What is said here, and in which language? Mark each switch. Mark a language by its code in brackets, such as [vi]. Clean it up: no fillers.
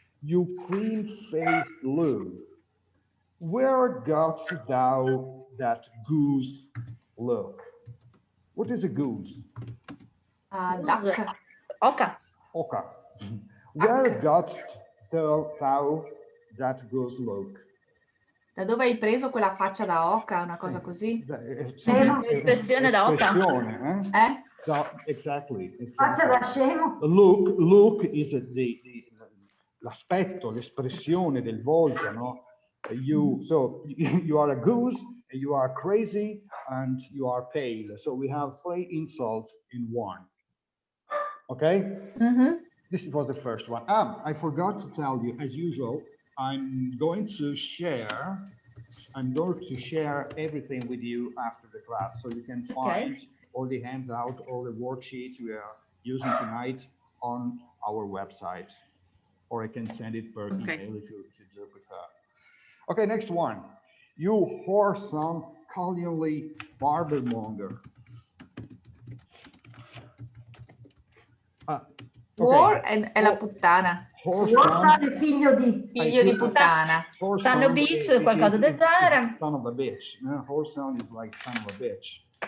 [en] You cream-faced loon, where gotst thou that goose look? What is a goose? Duck. [it] Oca. Oca. [en] Where gotst thou that goose look? [it] Da dove hai preso quella faccia da oca? Una cosa così? Espressione da oca. Espressione, Eh? [en] So, exactly. [it] Faccia da scemo. [en] Look is [it] l'aspetto, l'espressione del volto, no? [en] So you are a goose, you are crazy, and you are pale. So we have 3 insults in one. Okay? This was the first one. I forgot to tell you, as usual, I'm going to share everything with you after the class, so you can find all the handout, all the worksheets we are using tonight on our website, or I can send it per email if you do prefer. Okay, next one. You whoresome, cunningly barbermonger. [it] War è la puttana. [en] Whoresome [it] è figlio di... Figlio di puttana. [en] Son of a bitch, [it] qualcosa del genere. [en] Son of a bitch. Whoresome is like son of a bitch.